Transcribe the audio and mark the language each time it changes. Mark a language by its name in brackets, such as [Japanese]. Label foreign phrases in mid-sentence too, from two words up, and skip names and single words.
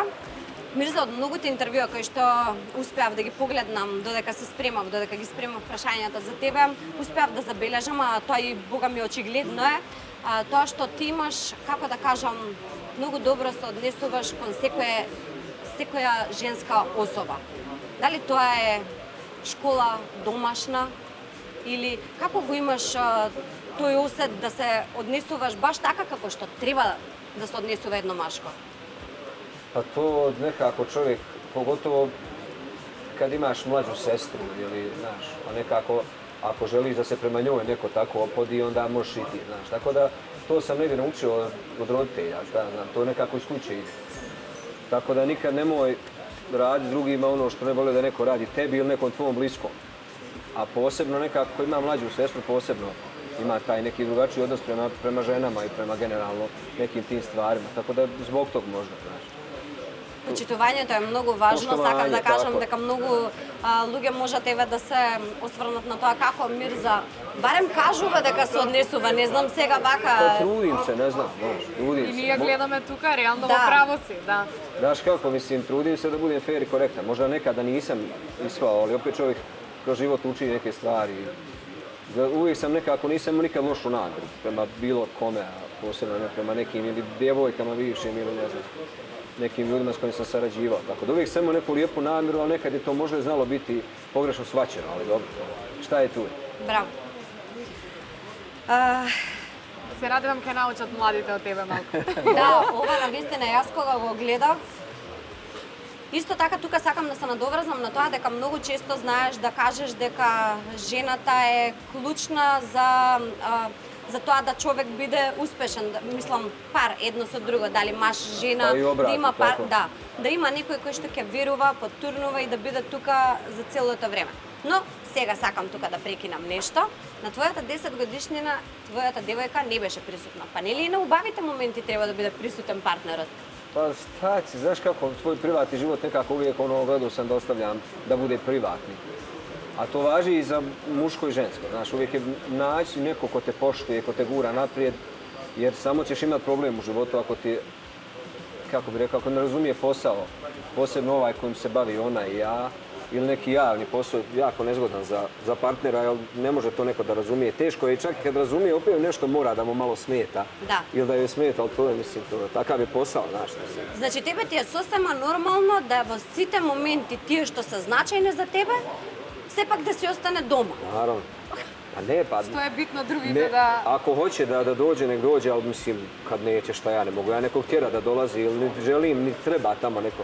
[Macedonian] Мирза, од многуте интервјуа кои што успеав да ги погледнам додека се спремав, додека ги спремав прашањата за тебе, успеав да забележам, а тоа и бога ми очигледно е, тоа што ти имаш, како да кажам, многу добро се однесуваш кон секоја женска особа. Дали тоа е школа домашна или како го имаш тој осет да се однесуваш баш така како што треба да се однесува едно машко? [Bosnian] Pa to nekako čovjek, pogotovo kad imaš mlađu sestru ili, znaš, pa nekako, ako želiš da se prema njoj neko tako opodi, onda možeš i ti, znaš. Tako da, to sam negdje naučio od roditelja, šta znam, to nekako iz kuće ide. Tako da nikad nemoj raditi drugima ono što ne vole da neko radi tebi ili nekom tvom bliskom. A posebno nekako, ko ima mlađu sestru, posebno ima taj neki drugačiji odnos prema ženama i prema generalno nekim tim stvarima. Tako da zbog tog možda, znaš. [Macedonian] Почитувањето е многу важно, [Bosnian] Поштовање, [Macedonian] сакам да кажам така. дека многу луѓе можат еве да се осврнат на тоа како Мирза барем кажува дека се однесува, не знам сега [Bosnian] Pa [Macedonian] вака. [Bosnian] trudim se, ne znam, znaš, trudim [Macedonian] И [Bosnian] se. [Macedonian] ние гледаме тука, реално Да. во право си, да. [Bosnian] Znaš kako, mislim, trudim se da budem fair i korektan. Možda nekada nisam ispao, ali opet čovjek kroz život uči neke stvari. Da uvijek sam nekako, nisam imao nikad lošu namjeru prema bilo kome, a posebno ne prema nekim ili djevojkama bivšim ili ne znam, nekim ljudima s kojim sam sarađivao. Tako da uvijek sam imao neku lijepu namjeru, ali nekad je to možda znalo biti pogrešno shvaćeno, ali dobro. Šta je tu? [Macedonian] Браво. Се радувам ќе научат младите од тебе малку. Да, ова навистина јас кога го гледав, исто така тука сакам да се надоврзам на тоа дека многу често знаеш да кажеш дека жената е клучна за тоа да човек биде успешен, мислам пар едно со друго, дали маж, жена, Па и обратно, да има пар, така. да, да има некој кој што ќе верува, потурнува и да биде тука за целото време. Но сега сакам тука да прекинам нешто. На твојата 10 годишнина твојата девојка не беше присутна. Па нели и на убавите моменти треба да биде присутен партнерот? [Bosnian] Pa šta ti, znaš kako, tvoj privatni život nekako uvijek ono gledao sam da ostavljam da bude privatni. A to važi i za muško i žensko, znaš, uvijek je naći neko ko te poštuje, ko te gura naprijed, jer samo ćeš imati problem u životu ako ti, kako bi rekao, ako ne razumije posao, posebno ovaj kojim se bavi ona i ja, ili neki javni posao, jako nezgodan za partnera, jer ne može to neko da razumije. Teško je i čak i kad razumije, opet nešto mora da mu malo smeta. Da. Ili da joj smeta, ali to je, mislim, takav je posao, znaš. Mislim. [Macedonian] Значи тебе ти е сосема нормално да во сите моменти тие што се значајни за тебе, сепак да си остане дома. [Bosnian] Naravno. A ne, pa... [Macedonian] Што е битно другите [Bosnian] Ne, [Macedonian] да... [Bosnian] ako hoće da dođe, nek dođe, ali mislim, kad neće, šta ja ne mogu. Ja nekog tjera da dolazi ili ne želim, ni treba tamo neko.